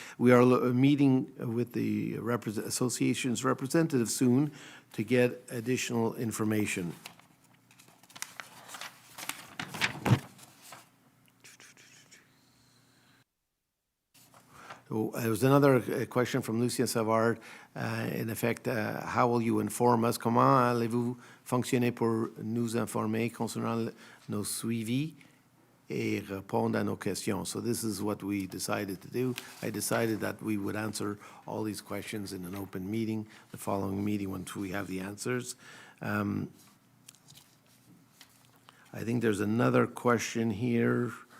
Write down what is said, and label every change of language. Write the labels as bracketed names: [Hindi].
[English] We are meeting with the association's representative soon to get additional information. There was another question from Lucien Savard. In effect, how will you inform us? [French] Comment allez-vous fonctionner pour nous informer concernant nos suivis et répondre à nos questions? [English] So this is what we decided to do. I decided that we would answer all these questions in an open meeting, the following meeting once we have the answers. I think there's another question here.